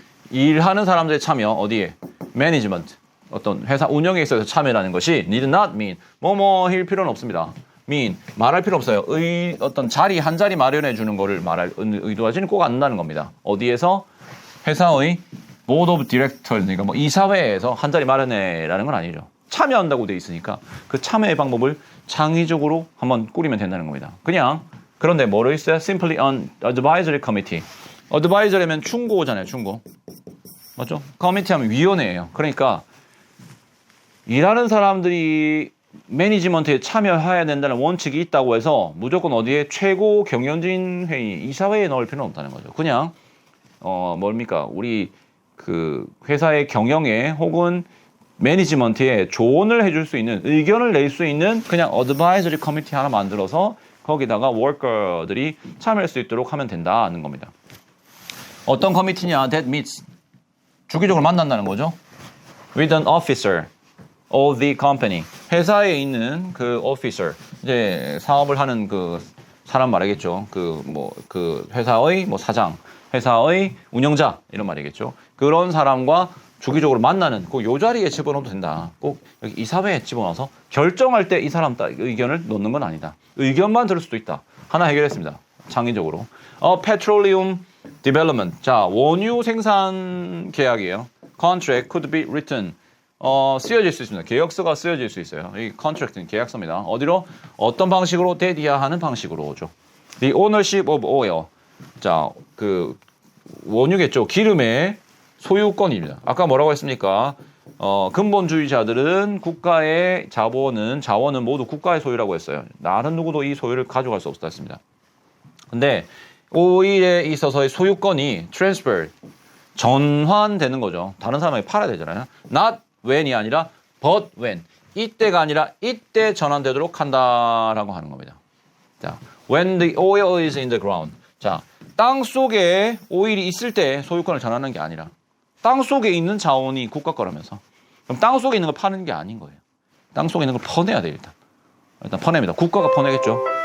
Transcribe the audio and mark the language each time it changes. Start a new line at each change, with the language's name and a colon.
Korean: 일하는 사람들의 참여, 어디에?
English: Management.
Korean: 어떤 회사 운영에 있어서 참여라는 것이
English: need not mean.
Korean: 뭐뭐일 필요는 없습니다. mean. 말할 필요 없어요. 어떤 자리, 한 자리 마련해 주는 거를 의도하지는 꼭 않는다는 겁니다. 어디에서?
English: 회사의 board of directors.
Korean: 그러니까 뭐 이사회에서 한 자리 마련해라는 건 아니죠. 참여한다고 돼 있으니까 그 참여의 방법을 창의적으로 한번 꾸리면 된다는 겁니다. 그냥 그런데 뭐로 있어요?
English: Simply an advisory committee.
Korean: advisory면 충고잖아요. 충고. 맞죠? 커미티 하면 위원회예요. 그러니까 일하는 사람들이 매니지먼트에 참여해야 된다는 원칙이 있다고 해서 무조건 어디에 최고 경영진 회의, 이사회에 넣을 필요는 없다는 거죠. 그냥 뭡니까? 우리 그 회사의 경영에 혹은 매니지먼트에 조언을 해줄 수 있는, 의견을 낼 수 있는 그냥 advisory committee 하나 만들어서 거기다가 워커들이 참여할 수 있도록 하면 된다는 겁니다. 어떤 커미티냐?
English: That meets.
Korean: 주기적으로 만난다는 거죠.
English: With an officer of the company.
Korean: 회사에 있는 그 officer. 이제 사업을 하는 그 사람 말이겠죠. 그 회사의 뭐 사장, 회사의 운영자 이런 말이겠죠. 그런 사람과 주기적으로 만나는 그 요 자리에 집어넣어도 된다. 꼭 여기 이사회에 집어넣어서 결정할 때 이 사람 의견을 넣는 건 아니다. 의견만 들을 수도 있다. 하나 해결했습니다. 창의적으로.
English: Petroleum development.
Korean: 자, 원유 생산 계약이에요.
English: Contract could be written.
Korean: 쓰여질 수 있습니다. 계약서가 쓰여질 수 있어요. 이 contract는 계약서입니다. 어디로? 어떤 방식으로? 대디하하는 방식으로 오죠.
English: The ownership of oil. 자,
Korean: 그 원유겠죠. 기름의 소유권입니다. 아까 뭐라고 했습니까? 근본주의자들은 국가의 자원은 모두 국가의 소유라고 했어요. 나는 누구도 이 소유를 가져갈 수 없다 했습니다. 근데 오일에 있어서의 소유권이 transfer, 전환되는 거죠. 다른 사람에게 팔아야 되잖아요.
English: Not when이 아니라 but when.
Korean: 이때가 아니라 이때 전환되도록 한다라고 하는 겁니다.
English: 자, when the oil is in the ground.
Korean: 자, 땅 속에 오일이 있을 때 소유권을 전하는 게 아니라 땅 속에 있는 자원이 국가 거라면서. 그럼 땅 속에 있는 걸 파는 게 아닌 거예요. 땅 속에 있는 걸 퍼내야 돼요, 일단. 일단 퍼냅니다. 국가가 퍼내겠죠.